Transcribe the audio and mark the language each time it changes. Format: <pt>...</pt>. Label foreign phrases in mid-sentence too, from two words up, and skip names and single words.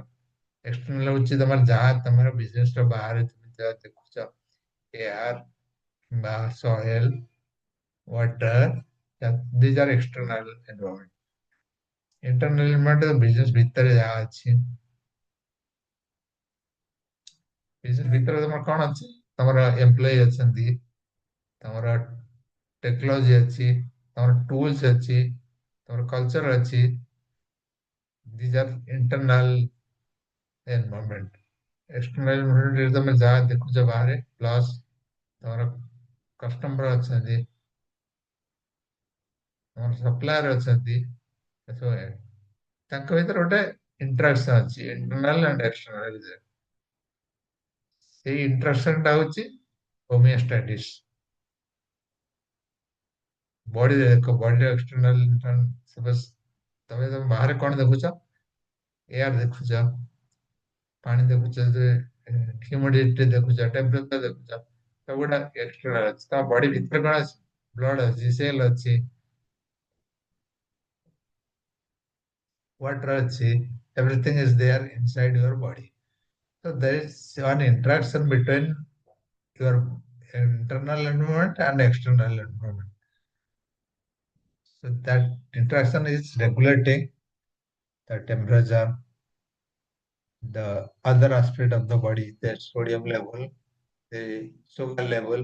<or>External ହଉଛି ତମର ଯାହା ତମର business ର ବାହାରେ ତମେ ଯାହା ଦେଖୁଛ, air ବା</or> <en>soil, water, these are external environment. Internal environment business</en> <or>ଭିତରେ ଯାହା ଅଛି। business ଭିତରେ ତମର କଣ ଅଛି? ତମର employee ଅଛନ୍ତି, ତମର ଟେକ୍ନୋଲୋଜି ଅଛି, ତମର ଟୁଲ୍ସ ଅଛି, ତମର କଲଚର ଅଛି।</or> <en>These are internal environment. External environment</en> <or>ରେ ତମେ ଯାହା ଦେଖୁଛ ବାହାରେ ପ୍ଲସ୍ ତମର କଷ୍ଟମର ଅଛନ୍ତି, ତମର ସପ୍ଲାୟର ଅଛନ୍ତି, ଏସବୁ ତାଙ୍କ ଭିତରେ ଗୋଟେ ଇଣ୍ଟରାକ୍ସନ ଅଛି</or> <en>internal and external.</en> <or>ସେଇ ଇଣ୍ଟରାକ୍ସନଟା ହଉଛି ହୋମିଓଷ୍ଟାଟିସ୍। ବଡିରେ ଦେଖ, ବଡିର</or> <en>external suppose</en> <or>ତମେ ତମ ବାହାରେ କଣ ଦେଖୁଛ? ଏୟାର ଦେଖୁଛ, ପାଣି ଦେଖୁଛ, ହ୍ୟୁମିଡିଟି ଦେଖୁଛ, ଟେମ୍ପରେଚର ଦେଖୁଛ, ସବୁଗୁଡା ଏକ୍ସଟର୍ନାଲ ଅଛି। ତମ ବଡି ଭିତରେ କଣ ଅଛି? ବ୍ଲଡ ଅଛି, ସେଲ ଅଛି,</or> <en>water ଅଛି, everything is there inside your body. So there is an interaction between your internal environment and external environment. So that interaction is regulating the temperature, the other aspect of the body, the sodium level, the sugar level.</en>